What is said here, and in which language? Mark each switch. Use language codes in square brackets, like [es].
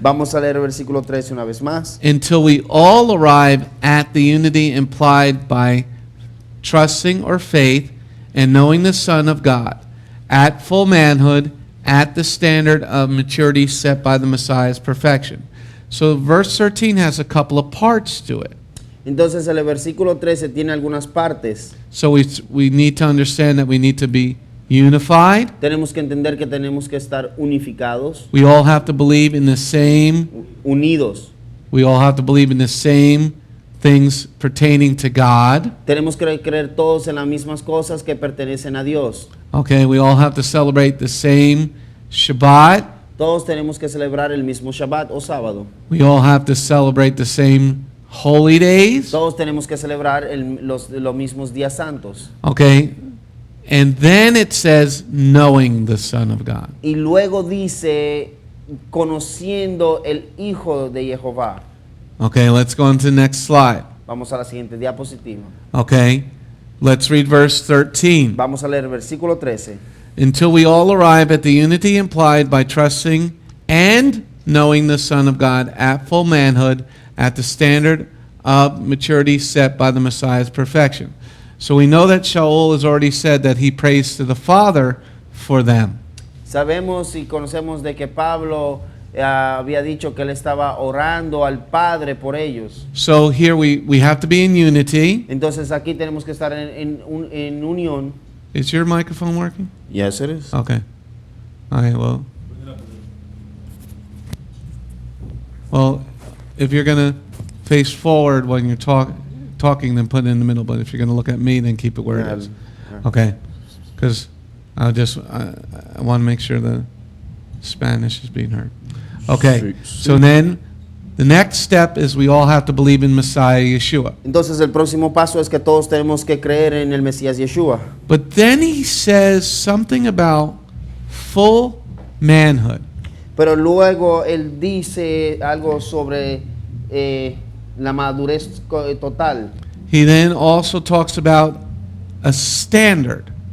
[es] Vamos a leer el versículo 13 una vez más. [en] Until we all arrive at the unity implied by trusting or faith and knowing the Son of God, at full manhood, at the standard of maturity set by the Messiah's perfection. So verse 13 has a couple of parts to it. [es] Entonces el versículo 13 tiene algunas partes. [en] So we need to understand that we need to be unified. [es] Tenemos que entender que tenemos que estar unificados, [en] We all have to believe in the same, [es] unidos. [en] we all have to believe in the same things pertaining to God. [es] Tenemos que creer todos en las mismas cosas que pertenecen a Dios. [en] Okay, we all have to celebrate the same Shabbat. [es] Todos tenemos que celebrar el mismo Shabbat o sábado. [en] We all have to celebrate the same holy days. [es] Todos tenemos que celebrar los mismos días santos. [en] Okay, and then it says knowing the Son of God. [es] Y luego dice, conociendo el Hijo de Jehová. [en] Okay, let's go on to the next slide. [es] Vamos a la siguiente diapositiva. [en] Okay, let's read verse 13. [es] Vamos a leer el versículo 13. [en] Until we all arrive at the unity implied by trusting and knowing the Son of God at full manhood, at the standard of maturity set by the Messiah's perfection. So we know that Sha'ul has already said that he prays to the Father for them. [es] Sabemos y conocemos de que Pablo había dicho que él estaba orando al Padre por ellos. [en] So here we have to be in unity. [es] Entonces aquí tenemos que estar en unión. [en] Is your microphone working? Yes, it is. Okay. All right, well, if you're going to face forward when you're talking, then put it in the middle. But if you're going to look at me, then keep it where it is. Okay. Because I want to make sure the Spanish is being heard. Okay. So then the next step is we all have to believe in Messiah Yeshua. [es] Entonces el próximo paso es que todos tenemos que creer en el Mesías Yeshua. [en] But then he says something about full manhood. [es] Pero luego él dice algo sobre la madurez total. [en] He then also talks about a standard.